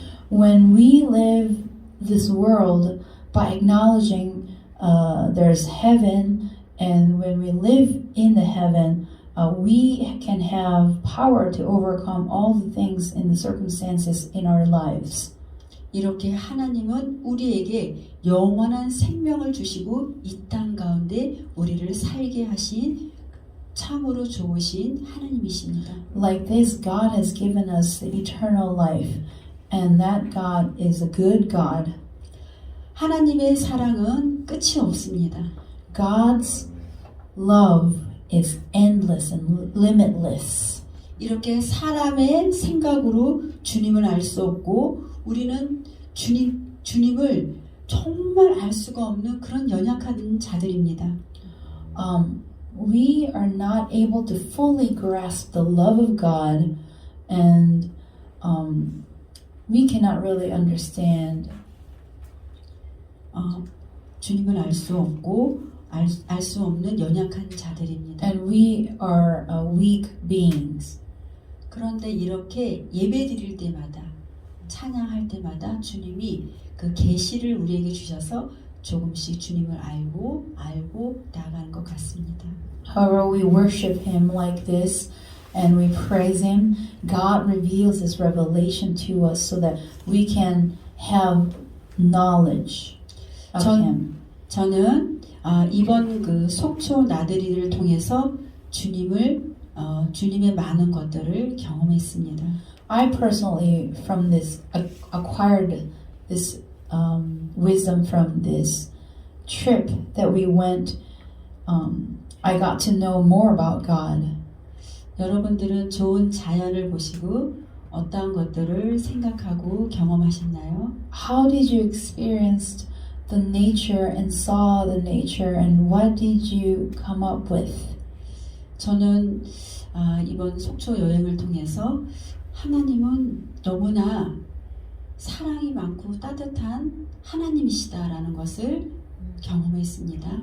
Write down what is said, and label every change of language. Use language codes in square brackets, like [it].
[en] When we live this world by acknowledging there's heaven, and when we live in the heaven, we can have power to overcome all the things and the circumstances in our lives. [ko] 이렇게 하나님은 우리에게 영원한 생명을 주시고 이 땅 가운데 우리를 살게 하신 참으로 좋으신 하나님이십니다. [en] Like this, God has given us the eternal life, and that God is a good God. [ko] 하나님의 사랑은 끝이 없습니다. [en] God's love is endless and limitless. [ko] 이렇게 사람의 생각으로 주님을 알 수 없고 우리는 주님을 정말 알 수가 없는 그런 연약한 자들입니다. [en] We are not able to fully grasp the love of God, and we cannot really understand. [ko] 주님을 알 수 없고 알 수 없는 연약한 자들입니다. [en] And we are weak beings. [ko] 그런데 이렇게 예배 드릴 때마다 찬양할 때마다 주님이 그 계시를 우리에게 주셔서 조금씩 주님을 알고 나아가는 것 같습니다. [en] However, we worship Him like this and we praise Him. God reveals His revelation to us so that we can have knowledge of Him. [ko] 저는 이번 그 속초 나들이를 통해서 주님의 많은 것들을 경험했습니다. [en] I personally, from this, acquired this wisdom from this trip that we went. I got to know more about God. [ko] 여러분들은 좋은 자연을 보시고 어떠한 것들을 생각하고 경험하셨나요? [en] How did you experience the nature and saw the nature, and what did you come up with? [ko] 저는 이번 속초 여행을 통해서 하나님은 너무나 사랑이 많고 따뜻한 하나님이시다라는 것을 경험했습니다.